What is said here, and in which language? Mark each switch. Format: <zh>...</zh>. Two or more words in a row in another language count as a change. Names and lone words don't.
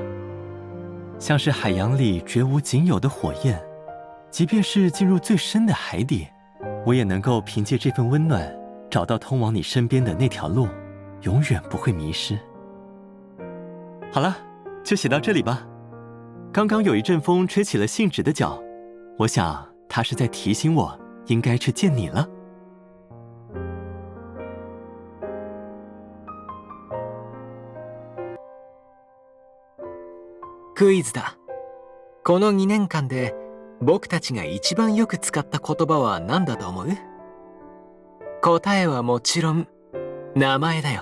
<zh>像是海洋里绝无仅有的火焰，即便是进入最深的海底，我也能够凭借这份温暖找到通往你身边的那条路，永远不会迷失。好了，就写到这里吧。刚刚有一阵风吹起了信纸的角，我想它是在提醒我应该去见你了。</zh> <ja>クイズだ。この2年間で僕たちが一番よく使った言葉は何だと思う？答えはもちろん名前だよ。</ja>